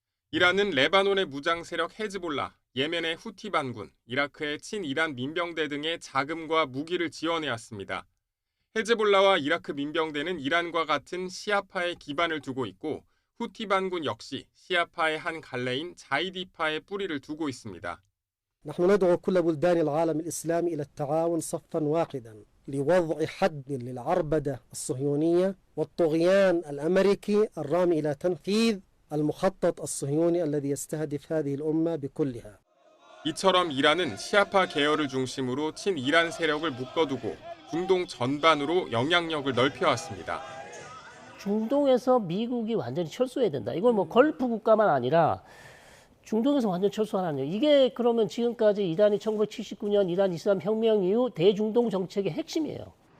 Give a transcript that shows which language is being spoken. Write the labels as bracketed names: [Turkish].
[Korean] 이란은 레바논의 무장 세력 헤즈볼라, 예멘의 후티 반군, 이라크의 친이란 민병대 등의 자금과 무기를 지원해왔습니다. 헤즈볼라와 이라크 민병대는 이란과 같은 시아파에 기반을 두고 있고 후티 반군 역시 시아파의 한 갈래인 자이디파에 뿌리를 두고 있습니다. [Arabic] نحن ندعو كل بلدان العالم الإسلامي إلى التعاون صفا واحدا لوضع حد للعربدة الصهيونية والطغيان الأمريكي الرامي إلى تنفيذ المخطط الصهيوني الذي يستهدف هذه الأمة بكلها. [Korean] 이처럼 이란은 시아파 계열을 중심으로 친이란 세력을 묶어두고 중동 전반으로 영향력을 넓혀왔습니다. 중동에서 미국이 완전히 철수해야 된다. 이건 뭐 걸프 국가만 아니라 중동에서 완전 철수하는 이게 그러면 지금까지 이란이 1979년 이란 이슬람 혁명 이후 대중동 정책의 핵심이에요.